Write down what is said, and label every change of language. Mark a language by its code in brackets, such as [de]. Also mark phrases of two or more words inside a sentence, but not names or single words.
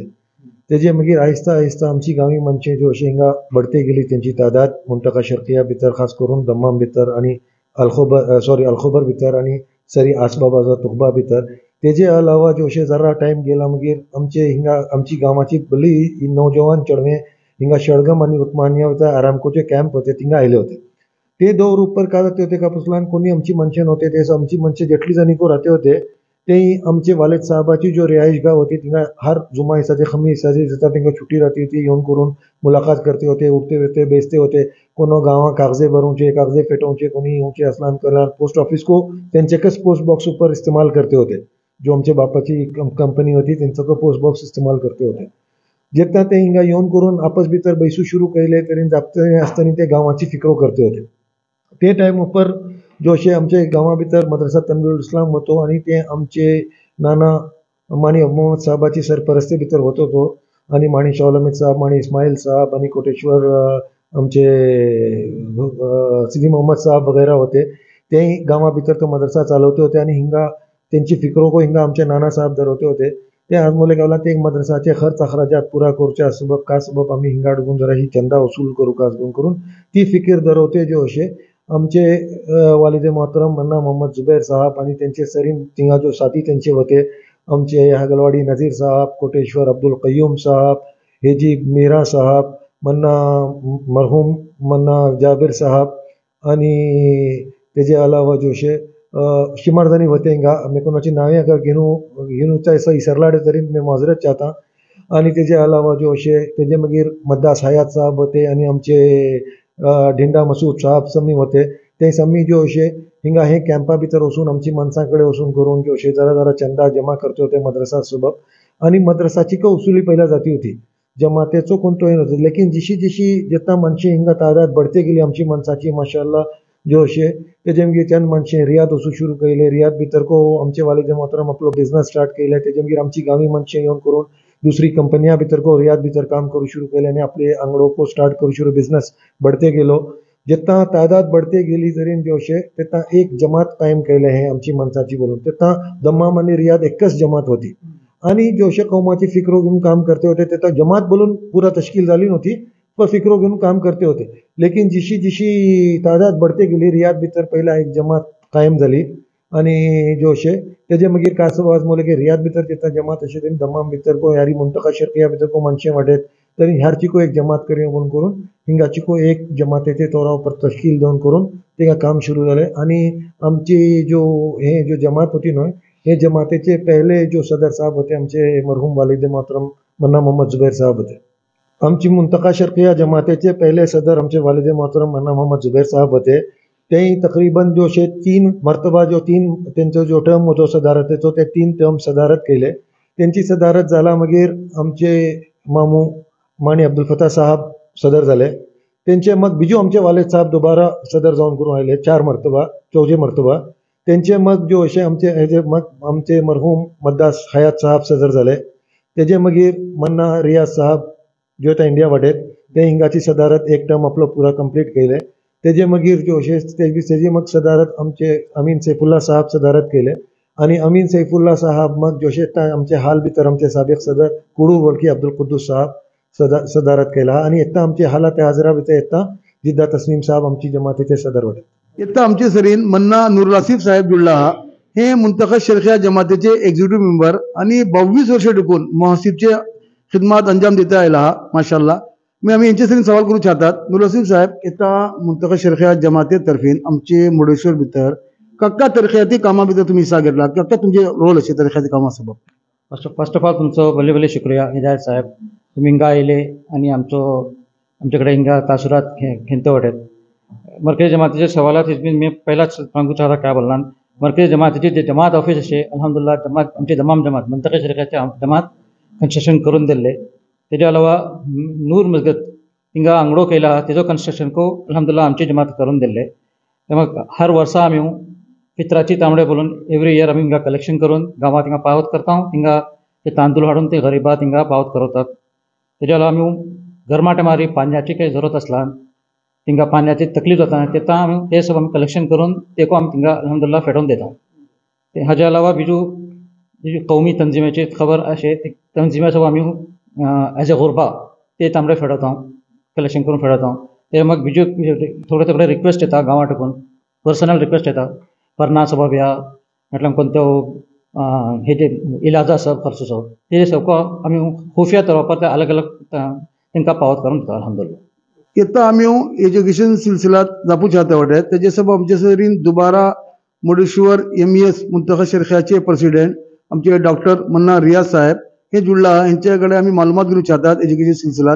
[kok] तेजे मागीर आहिस्ता आहिस्ता आमची गांवी मनशे जो अशी हिंगा बढते गेली त्यांची तादाद मुंतका शर्किया भितर खास करून दम्माम भितर आणि अलखबर भितर आणि सरी आसबाबाजो तुकबा भितर. तेजे अलावा जो अशें जरा टायम गेला मागीर आमचे हिंगा आमची गांवाची बरी नौजवान चेडवे हिंगा शळगम आणि उस्मानिया भितर आरामकोचे कॅम्प होते थिंगा आयले होते. ते दौर ऊपर का जाते होते का पुसलान कोणी आमची मनशे नव्हते ते आमची मनशे जेटली जणी को राहते होते ते आमचे वालिद साहबाची जो रिहाइशगाह होती थिंगा हर जुमा हिसाचे खमी हिसाचे जितना तिंगा [hi] छुट्टी रहती थी [kok] येवन करून मुलाकात करते होते उठते होते बेचते होते. कोनो गाँव कागजे भरूचे कागजे फेटोचे कोणी येवचे असलान कल्याण पोस्ट ऑफिस को त्यांचेकच पोस्ट बॉक्स ऊपर इस्तेमाल करते होते. जो आमचे बापाची कंपनी होती त्यांचा तो पोस्ट बॉक्स इस्तेमाल करते होते. जेन्ना ते हिंगा येवन करून आपस भितर बैसू सुरू केले तरी जापते आसतना ते गांवाची फिक्रो करते होते. ते टायम ऊपर जो अशें आमचे गांवा भितर मद्रसा तनवीरुल इस्लाम होतो आणि ते आमचे नाना माणी मोहम्मद साहबाची सरपरस्ती भितर होतो तो आणि माणी शौलमित साहब माणी इस्माईल साहब आणि कोटेश्वर आमचे सिदी मोहम्मद साहब वगैरे होते. ते गांवा भितर तो मद्रसा चालवते होते आणि हिंगा त्यांची फिक्रो को हिंगा आमचे नाना साहब धरवते होते. ते आज मोले गावला ते मद्रसाचे खर्च अखराजात पुरा करच्या सबब का सबब आम्ही हिंगा अडकून जरा ही चंदा वसूल करू का करून ती फिकीर धरवते जो अशे आमचे वालिदे मोहतरम मन्ना मोहम्मद जुबैर साहब आणि त्यांचे सरीन थिंगा जो साथी त्यांचे होते आमचे हागलवाडी नजीर साहब कोटेश्वर अब्दुल कय्यूम साहब हेजी मीरा साहब मन्ना मरहूम मन्ना जाबिर साहब आणि तेजे अलावा जो अशे शिमरदानी होते हिंगा मे कोणाची नावे अगर घेऊचा असं इसरला तरी मी माजरत चाहता. आणि तेजे अलावा जो अशे तेजे मागीर मद्दास हयात साहब होते आणि आमचे ढिंडा मसूद साहब समी होते. ते समी जो अशे हिंगा हे कॅम्पा भितर वचून आमची मनसाकडे वचून करून जो अशे जरा चंदा जमा करते होते मद्रसा सबब. आणि मद्रसाची का उसूली पहिला जाती होती जमातेचो कोणतोही नव्हते. लेकिन जशी जेन्ना मनशे हिंगा तादाद बढते गेली आमची मनसाची माशाल्लाह जो अशे तेजे मागीर चंद मनशे रियाद वचूं सुरू केले. रियाद भितर को आमचे वालिदे मोहतरम आपलो बिझनेस स्टार्ट केले. तेजे मागीर आमची गांवी मनशे येवन करून दुसरी कंपन्या भितर को रियाद भितर काम करू शुरू केले आणि आपले आंगडो को स्टार्ट करू शुरू बिझनेस बढ़ते गेलो. जेन्ना तादाद बढ़ते गेली तरी जो अशे तेन्ना एक जमात कायम केले हे आमची मनसाची बोलून. तेन्ना दम्माम आणि रियाद एकच जमात होती आणि जो अशे कौमाची फिक्रो घेऊन काम करते होते तेन्ना जमात बोलून पुरा तश्कील झाली नव्हती पण फिक्रो घेऊन काम करते होते. लेकिन जशी तादाद बढ़ते गेली रियाद भितर पहिला एक जमात कायम झाली आणि जो अशे तेजे मागीर कासव आज मोले की रियाद भितर जेन्ना जमात अशे तरी दम्माम भितर को ह्यारी मुंतका शर्किया भितर को मनशे वाटेत तरी ह्यारची को एक जमात करी म्हणून करून हिंगाची को एक जमातेचे तौरा पर तश्कील देऊन करून ते काम सुरू झाले. आणि आमची जो जमात होती न्हय हे जमातेचे पहिले जो सदर साहब होते आमचे मरहूम वालिदे मोहतरम मन्ना मोहम्मद जुबैर साहब होते. आमची मुंतका शर्किया जमातेचे पहिले सदर आमचे वालिदे मोहतरम मन्ना मोहम्मद जुबैर साहब होते. ते तकरीबन जो अशे 3 मर्तबा जो 3 त्यांचो जो टर्म होतो सदारतेचो ते 3 टर्म सदारत केले. त्यांची सदारत जाला मागीर आमचे मामू माणी अब्दुल फत्ता साहब सदर झाले. त्यांचे मग बिजू आमचे वालिद साहब दोबारा सदर जावन करून आयले 4 मर्तबा 4 मर्तबा. त्यांचे मग जो अशे आमचे मरहूम मद्दास हयात साहब सदर झाले. तेजे मागीर मन्ना रियाज साहब जो आता इंडिया वाटेत ते हिंगाची सदारत एक टर्म आपलो पुरा कंप्लीट केले. तेजे मागीर जो अशे तेजी मग सदारत आमचे अमीन सैफुल्ला साहब सदारत केले आणि अमीन सैफुल्ला साहब मग जोशे आमचे हाल भितर आमचे साबिक सदर कुडू वळखी अब्दुल कुद्दूस साहब सदारत केला आणि येता आमचे हालात हाजरा भितर येता जिद्दा तस्नीम साहब आमची जमातीचे सदर वडे येता आमचे सरीन मन्ना नूर आसिफ साहेब जुळला हे मुंतखब शरखिया जमातीचे [en] executive member [kok] आणि 22 वर्ष टिकून महसीबचे खिदमात अंजाम देता आयला हा माशाल्लाह. मी आम्ही यांचे सरीन सवाल करू चाहतात नूर आसिफ साहेब येता मुंतखब शरखिया जमाते तर्फीन आमचे मुर्डेश्वर भितर कक्का तरखियाती कामां भितर तुम्ही हिस्सा घेतला कक्का तुमचे रोल असे तरखियाती कामां सबब [en] first of all [kok] तुमचो भले भले शुक्रिया हिदायत साहेब तुम्ही हिंगा आयले आणि आमच्याकडे हिंगा तासुरात खेंत वाटेत मरकजी जमातीचे सवालात मी पहिलाच सांगू चाहता काय बोलणार मरकजी जमातीची जे जमात ऑफिस असे अल्हम्दुलिल्लाह जमात आमची तमाम जमात मुंतखब शरखियाचे जमात कन्स्ट्रक्शन करून दिले. तेच्या अलावा नूर मस्जिद हिंगा आंगडो केला तेजो कन्स्ट्रक्शन को अल्हम्दुलिल्लाह आमची जमात करून दिले. मग हर वर्सा आमी फित्राची तांबडे बोलून [en] every year [kok] आमी हिंगा कलेक्शन करून गांवांत हिंगा पावत करता हिंगा ते तांदूळ हाडून ते गरीबात हिंगा पावत करतात. तेच्या अलावा आमी गरमाटे मारी पाण्याची काही जरूरत असला तिंगा पाण्याची तकलीफ जाता तेता आमी ते सब आमी कलेक्शन करून तेको आमी तिंगा अल्हम्दुलिल्लाह फेटोवन दिता. हाज्या अलावा बिजू कौमी तंजिमेची खबर अशे तंजिमे सब आमी [en] as a [kok] गुरबा ते तांबडे फेडवता कलेक्शन करून फेडवता. ते मग बिजू थोडे रिक्वेस्ट येता गांवां टिकून [en] personal request [kok] येता परना सबब या म्हटल्यार कोणतो हे जे इलाजा सब खर्चो ते सबको आमी खुफिया तौर पर अलग अलग तांकां पावत करून दिता अल्हम्दुलिल्लाह. येता आमी एज्युकेशन सिलसिलात जावपू चाहता वाटे तेजे सबब आमचे सरीन दुबारा मुर्डेश्वर MES मुंतखब शरखियाचे प्रेसिडेंट आमचे डॉक्टर मन्ना रियाज साहेब हे जुळला यांचे कडेन आमी मालूमात घेवंक चाहतात एज्युकेशन सिलसिलात.